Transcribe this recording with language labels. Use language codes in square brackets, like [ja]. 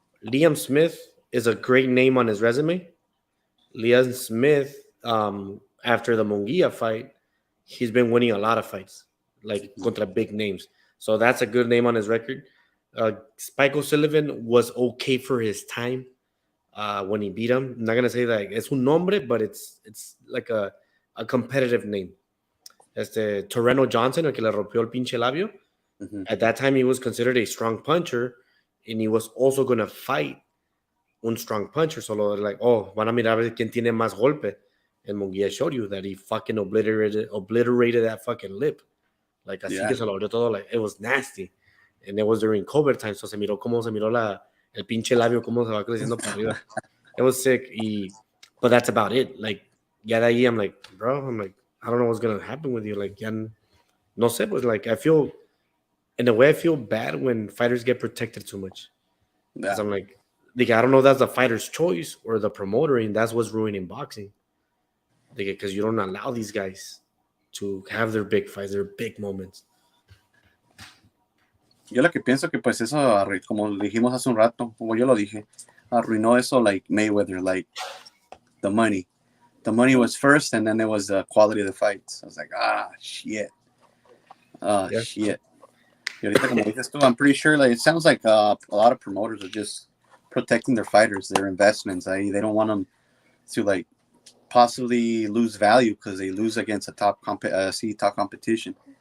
[en] Liam Smith is a great name on his resume. Liam Smith, after the Munguia fight, he's been winning a lot of fights, like contra big names. So that's a good name on his record. Spike O'Sullivan was okay for his time when he beat him. I'm not going to say that it's [es] un nombre, [en] but it's like a competitive name. [es] Torreno Johnson, el que le rompió el pinche labio. Mm-hmm. [en] At that time, he was considered a strong puncher, and he was also going to fight un strong puncher. [es] So like, oh, van a mirar a ver quién tiene más golpe. [en] And Munguia showed you that he fucking obliterated that fucking lip. [es] Like, así que se lo abrió todo. [en] Like, it was nasty. And it was during COVID time, so [es] se miró el pinche labio, cómo se va creciendo para arriba. [en] It was sick. But that's about it. Like, [es] ya de ahí, [en] I'm like, bro, I don't know what's going to happen with you. Like, [es] ya no sé, [en] but like, in a way, I feel bad when fighters get protected too much. Because I'm like, I don't know if that's the fighter's choice or the promoter, and that's what's ruining boxing. Because you don't allow these guys to have their big fights, their big moments. [es] Yo lo que pienso que pues eso, como dijimos hace un rato, como yo lo dije, arruinó eso like Mayweather, [en] like the money. The money was first, and then there was the quality of the fights. I was like, shit. Shit. [es] Y ahorita, como dices tú, [en] I'm pretty sure like it sounds like a lot of promoters are just protecting their fighters, their investments. They don't want them to like possibly lose value because they lose against a top competition.